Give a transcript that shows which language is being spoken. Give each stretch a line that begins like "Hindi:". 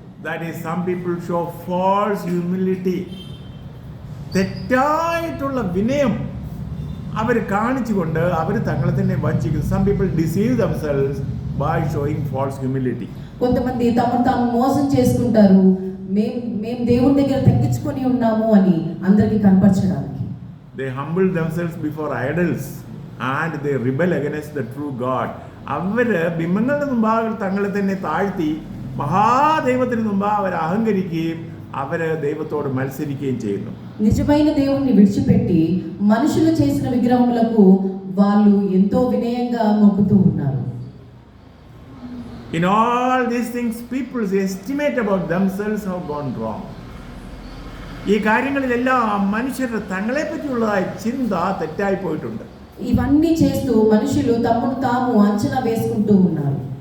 English: That is, some people show false humility.
Malayalam: തെറ്റായിട്ടുള്ള വിനയം അവർ കാണിച്ചുകൊണ്ട് അവർ തങ്ങളെ തന്നെ വഞ്ചിക്കുന്നു.
English: Some people deceive themselves by showing false humility.
Telugu: కొంతమంది తమను తాము మోసం చేసుకుంటారు, మేము దేవుని దగ్గర తగ్గించుకొని ఉన్నాము అని అందరికీ కనపరచడానికి.
English: They humble themselves before idols and they rebel against the true God.
Malayalam: അവര് ബിംബങ്ങളുടെ മുമ്പാകെ തങ്ങളെ തന്നെ താഴ്ത്തി മഹാദൈവത്തിന് മുമ്പാകെ അവർ അഹങ്കരിക്കുകയും അവര് ദൈവത്തോട് മത്സരിക്കുകയും ചെയ്യുന്നു.
Telugu: నిజమైన దేవుణ్ణి విడిచిపెట్టి మనుషులు చేసిన విగ్రహములకు వాళ్ళు ఎంతో వినయంగా మొక్కుతూ ఉన్నారు.
English: In all these things, people's estimate about themselves have gone wrong.
Malayalam: ഈ കാര്യങ്ങളിലെല്ലാം മനുഷ്യരുടെ തങ്ങളെ പറ്റിയുള്ളതായ ചിന്ത തെറ്റായി പോയിട്ടുണ്ട്.
Telugu: ఇవన్నీ చేస్తూ మనుషులు తమను తాము అంచనా వేసుకుంటూ ఉన్నారు.